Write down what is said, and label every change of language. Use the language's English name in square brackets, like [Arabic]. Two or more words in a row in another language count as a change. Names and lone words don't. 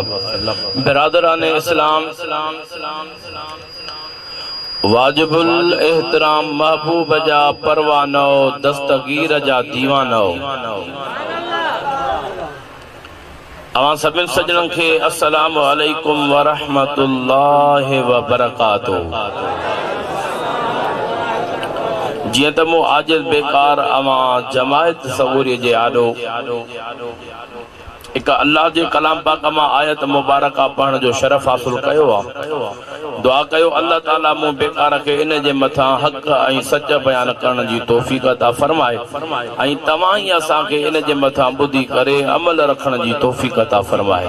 [Sindhi] बिरादरान इस्लाम, वाजिबुल एहतराम महबूब जा परवानो, दस्तगीर जा दीवानो। अवां सभिनि सजणनि खे [Arabic] السلام عليكم ورحمة الله وبركاته. [Sindhi] जियं त मूं आजिज़ बेकार अवां जमायत सबूरी जे आॾो एक अल्लाह जे कलाम पाक मां आयत मुबारका पढ़ण जो शरफ हासिल कयो आहे। दुआ कयो अल्लाह ताला मूं बेकार खे इन जे मथां हक़ ऐं सच बयान करण जी तौफ़ीक़ अता फरमाए ऐं तव्हां ई असांखे इन जे मथां ॿुधी करे अमल रखण जी तौफ़ीक़ अता फरमाए।